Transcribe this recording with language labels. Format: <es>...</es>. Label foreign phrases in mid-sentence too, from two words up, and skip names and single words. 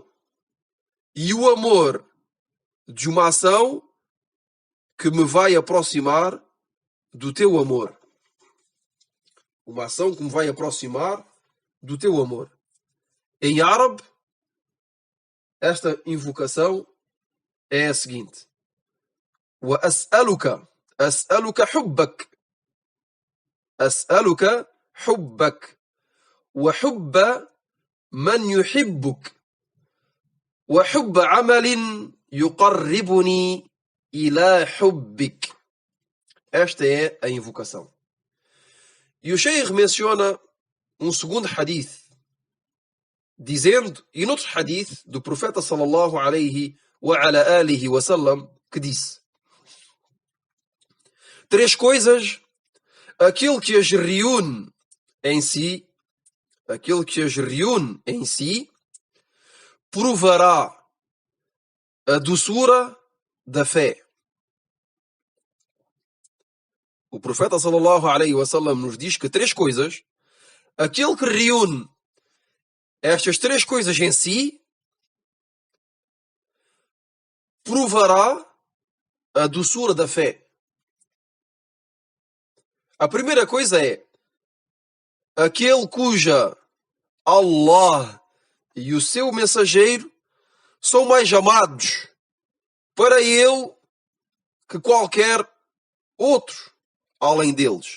<pt>E o amor de uma ação que me vai aproximar do teu amor. Uma ação que me vai aproximar do teu amor. Em árabe, esta invocação é a seguinte:</pt> <ar>وأسألك حبك. أسألك حبك وحب من يحبك وحب عمل يقربني إلى حبك.</ar> <pt>Esta é a invocação. E o Sheikh menciona um segundo hadith, dizendo, e noutro hadith do profeta</pt> <ar>صلى الله عليه وعلى آله وسلم,</ar> <pt>que disse: três coisas, aquilo que as reúne em si, provará a doçura da fé. O profeta</pt> <ar>صلى الله عليه وسلم</ar> <pt>nos diz que três coisas, aquele que reúne estas três coisas em si, provará a doçura da fé. A primeira coisa é aquele cuja Allah e o seu mensageiro são mais amados para ele que qualquer outro além deles.</pt>